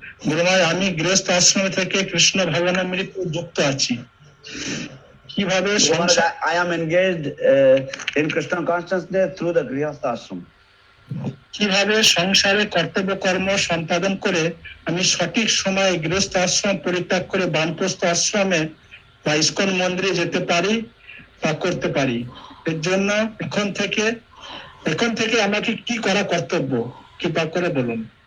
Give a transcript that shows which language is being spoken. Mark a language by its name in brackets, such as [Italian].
[Bangla] গুরু মহারাজ, আমি গৃহস্থ আশ্রম থেকে কৃষ্ণ ভাবনামৃত যুক্ত আছি। কিভাবে [English] I am engaged in Krishna consciousness through the Grihastha ashram. [Bangla] কিভাবে সংসারে কর্তব্য কর্ম সম্পাদন করে আমি সঠিক সময়ে গৃহস্থ আশ্রম পরিত্যাগ করে বানপ্রস্থ আশ্রমে বা ইস্কন মন্দিরে যেতে পারি বা করতে পারি? এর জন্য এখন থেকে আমাকে কি করা কর্তব্য, কৃপা করে বলুন।